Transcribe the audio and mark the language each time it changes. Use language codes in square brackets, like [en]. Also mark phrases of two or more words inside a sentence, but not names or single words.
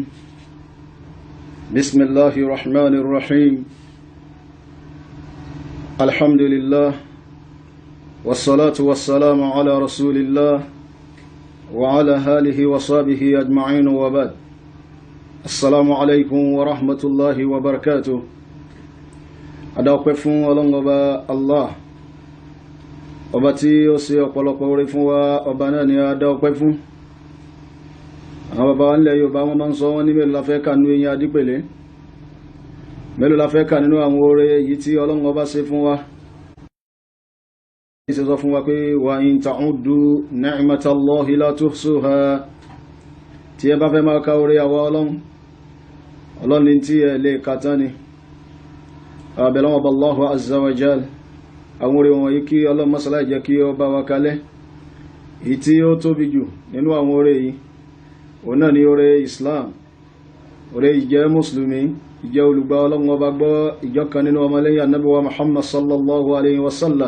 [ar] بسم الله الرحمن الرحيم. الحمد لله والصلاة والسلام على رسول الله وعلى آله وصحبه أجمعين وبعد. السلام عليكم ورحمة الله وبركاته. [yo] Adáwọ̀pẹ́ fún Ọlọ́run Ọba Allah, ọba tí ó ṣe ọ̀pọ̀lọpọ̀ oore fún wa, ọba náà ni adáwọ̀pẹ́ fún. Àwọn bàbá ńlẹ̀ Yorùbá wọ́n máa ń sọ wọ́n ní mélòó la fẹ́ kà nínú eyín adípèlé, mélòó la fẹ́ kà nínú àwọn oore yìí tí Ọlọ́run Ọba ṣe fún wa. Ṣe sọ fún wa pé [ar] وإن تعدوا نعمة الله لا تحصوها, [yo] tí ẹ bá fẹ́ máa ka oore àwa Ọlọ́run ní tí ẹ lè kà tán ni. Abẹ́lọ́wọ́ bá [ar] الله عز وجل, [yo] àwọn oore wọn yìí kí Ọlọ́run masala jẹ́ kí ó bá wa kalẹ̀. Èyí tí ó tóbi jù nínú àwọn oore yìí, òun náà ni oore Islam, oore ìjẹ́ Mùsùlùmí, ìjẹ́ olùgbà Ọlọ́run Ọba gbọ́, ìjọ kan nínú ọmọlẹ́yìn Ànábì wa Muhammad [ar] صلى الله عليه وسلم.